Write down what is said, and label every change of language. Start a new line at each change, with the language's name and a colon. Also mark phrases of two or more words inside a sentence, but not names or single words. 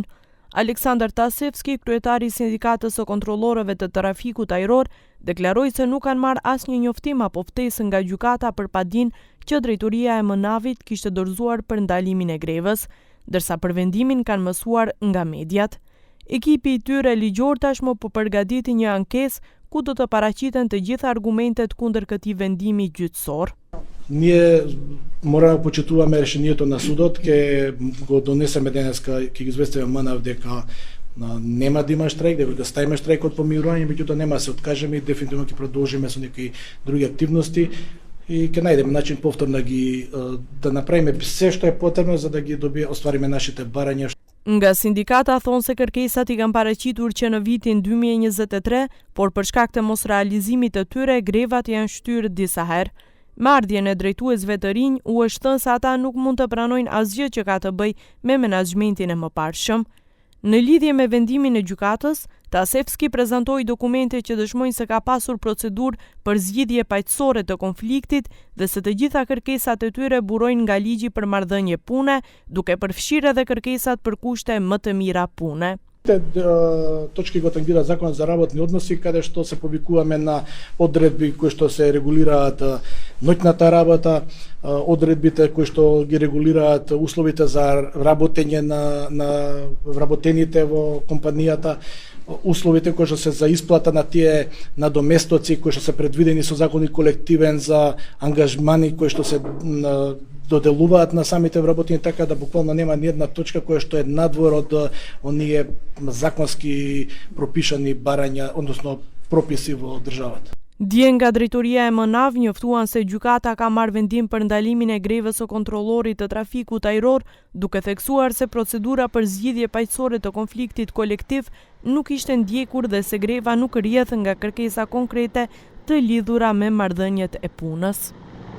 Albanian: Aleksandar Tasevski, kryetari i sindikatës së kontrollorëve të trafikut ajror, deklaroi se nuk kanë marrë asnjë njoftim apo ftesë nga gjykata për padin që drejtoria e MNAV-it kishte dorëzuar për ndalimin e grevës, ndërsa për vendimin kanë mësuar nga mediat. Ekipi i tyre ligjor tashmë po përgatiti një ankesë ku do të paraqiten të gjitha argumentet kundër këtij vendimi gjyqësor.
Macedonian: Ние moramo почитуваме решението на судот, ке го донесеме денеска, ке ги известиме МНАВ дека нема да има штрайк, дека да ставиме штрайкот по мирување, меѓутоа нема да се откажеме и дефинитивно ќе продолжиме со некои други активности и ќе најдеме начин повторно да направиме се што е потребно за да ги оствариме нашите барања.
Albanian: Nga sindikata thonë se kërkesat i kanë paraqitur që në vitin 2023, por për shkak të mos realizimit të tyre, grevat janë shtyrë disa herë. Marrëdhjen e drejtuesve të rinj u është thënë se ata nuk mund të pranojnë asgjë që ka të bëjë me menaxhmentin e mëparshëm. Në lidhje me vendimin e gjykatës, Tasevski prezantoi dokumente që dëshmojnë se ka pasur procedurë për zgjidhje paqësore të konfliktit dhe se të gjitha kërkesat e tyre burojnë nga ligji për marrëdhënie pune, duke përfshirë edhe kërkesat për kushte më të mira pune.
Macedonian: Точки го тангира законот за работни односи, каде што се повикуваме на одредби кои што се регулираат ноќната работа, одредбите кои што ги регулираат условите за работење на вработените во компанијата, условите кои што се за исплата на тие надоместоци кои што се предвидени со закони колективен за ангажмани кои што се доделуваат на самите вработени, така да буквално нема ни една точка која што е надвор од оние законски пропишани барања, односно прописи во државата.
Albanian: Dje nga drejtoria e MNAV njoftuan se gjykata ka marrë vendim për ndalimin e grevës së kontrollorit të trafikut ajror, duke theksuar se procedura për zgjidhje paqësore të konfliktit kolektiv nuk ishte ndjekur dhe se greva nuk rrjedh nga kërkesa konkrete të lidhura me marrëdhëniet e punës.